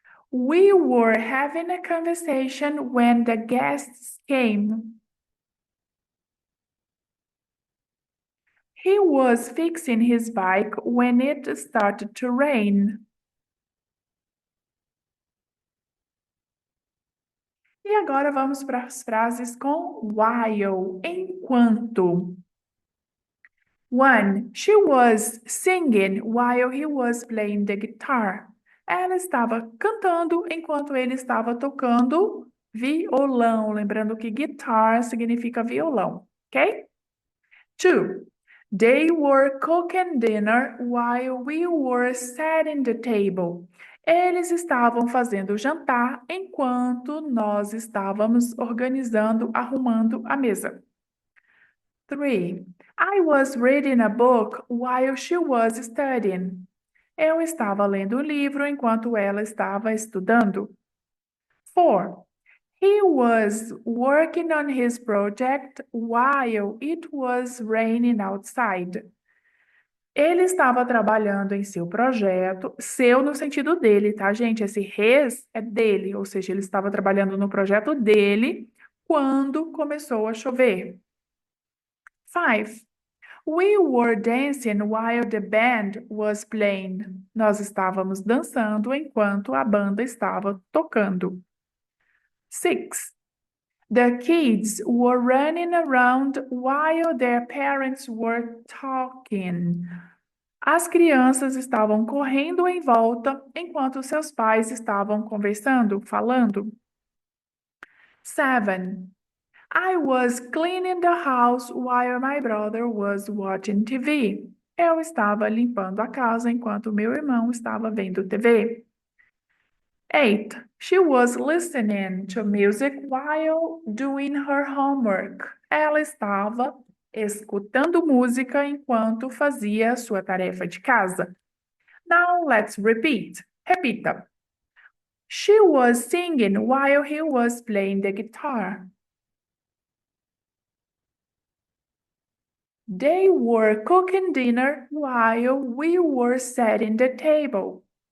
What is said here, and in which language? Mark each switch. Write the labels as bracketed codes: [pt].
[en] We were having a conversation when the guests came. He was fixing his bike when it started to rain. [pt] E agora vamos para as frases com while, enquanto. 1. [en] She was singing while he was playing the guitar. [pt] Ela estava cantando enquanto ele estava tocando violão. Lembrando que guitar significa violão, ok? 2. [en] They were cooking dinner while we were setting the table. [pt] Eles estavam fazendo o jantar enquanto nós estávamos organizando, arrumando a mesa. 3. [en] I was reading a book while she was studying. [pt] Eu estava lendo um livro enquanto ela estava estudando. 4. [en] He was working on his project while it was raining outside. [pt] Ele estava trabalhando em seu projeto, seu no sentido dele, tá, gente? Esse his é dele, ou seja, ele estava trabalhando no projeto dele quando começou a chover. 5. [en] We were dancing while the band was playing. [pt] Nós estávamos dançando enquanto a banda estava tocando. 6. [en] The kids were running around while their parents were talking. [pt] As crianças estavam correndo em volta enquanto seus pais estavam conversando, falando. 7. [en] I was cleaning the house while my brother was watching TV. [pt] Eu estava limpando a casa enquanto meu irmão estava vendo TV. 8. [en] She was listening to music while doing her homework. [pt] Ela estava escutando música enquanto fazia sua tarefa de casa. [en] Now let's repeat. Repita. She was singing while he was playing the guitar. They were cooking dinner while we were setting the table.